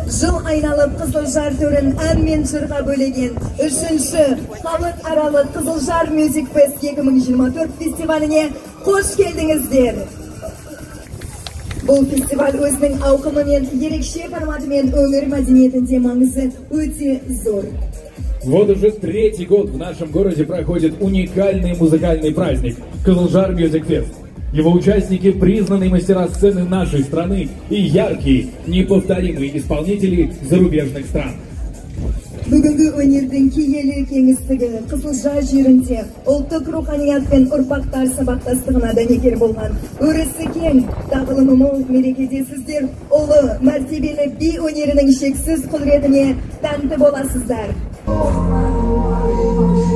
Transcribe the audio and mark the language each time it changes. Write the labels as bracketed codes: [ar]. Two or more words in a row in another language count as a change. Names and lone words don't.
[kk] жыл айналып Қызылжар төрін ән мен жырға бөлеген 3-ші халықаралық Қызылжар Music Fest 2024 фестиваліне қош келдіңіздер. Бұл фестиваль өзінің ауқымымен, ерекше форматымен өңір мәдениетінде маңызы өте зор. [ru] Вот уже 3-й год в нашем городе проходит уникальный музыкальный праздник Кызылжар Music Fest. Его участники — признанные мастера сцены нашей страны и яркие, неповторимые исполнители зарубежных стран. [kk] Бүгінгі өнердің киелі кеңістігі Қызылжар жерінде ұлттық руханият пен ұрпақтар сабақтастығына дәнекер болған өрісі кең, тағылымы мол мерекеде сіздер ұлы, мәртебелі би өнерінің шексіз құдіретіне тәнті боласыздар.